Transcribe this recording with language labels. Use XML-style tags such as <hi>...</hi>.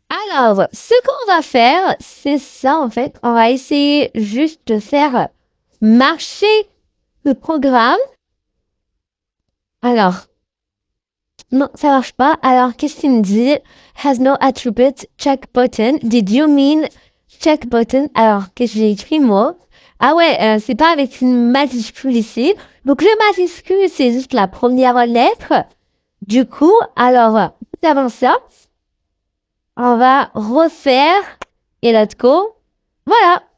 <fr>Alors, ce qu'on va faire, c'est ça en fait. On va essayer juste de faire marcher le programme. Alors, non, ça marche pas. Alors, qu'est-ce qu'il me dit?</fr> <en>Has no attribute, check button. Did you mean check button?</en> <fr>Alors, qu'est-ce que j'ai écrit moi? Ah ouais, c'est pas avec une majuscule ici. Donc, le majuscule, c'est juste la première lettre. Du coup, alors, nous avons ça. On va refaire et</fr> <en>let's go.</en> <fr>Voilà.</fr>